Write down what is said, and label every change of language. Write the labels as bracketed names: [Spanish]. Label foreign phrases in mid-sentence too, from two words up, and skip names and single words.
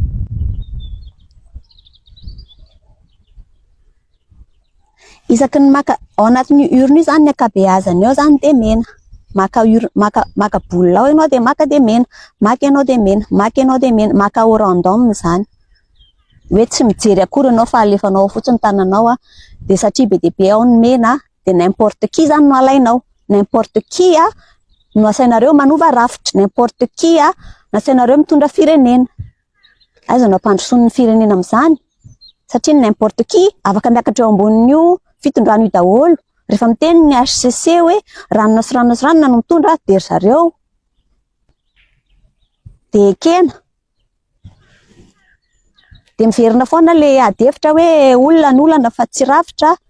[Malagasy] Isaky ny maka ao anatin'ny urne io zany ny akabeazany ao zany de mena. Maka boule ao ianao de maka de mena, maka ianao de mena, maka ianao de mena, maka [French] au random [Malagasy] zany. Hoe tsy mijery akory ianao fa alefanao fotsiny tananao a, de satria be dia be ao ny mena de [French] n'importe qui [Malagasy] zany no alainao. [French] N'importe qui [Malagasy] a no asainareo manova rafitra, [French] n'importe qui [Malagasy] a no asainareo mitondra firenena. Aiza no ampandrosoan'ny firenena amin'izany? Satria [French] n'importe qui [Malagasy] afaka miakatra eo ambonin'io fitondrano io daholo. Rehefa miteny ny HCC hoe ranona sy ranona sy ranona no mitondra de ry zareo de ekena. De miverina foana le adefitra hoe olona ny olana fa tsy rafitra.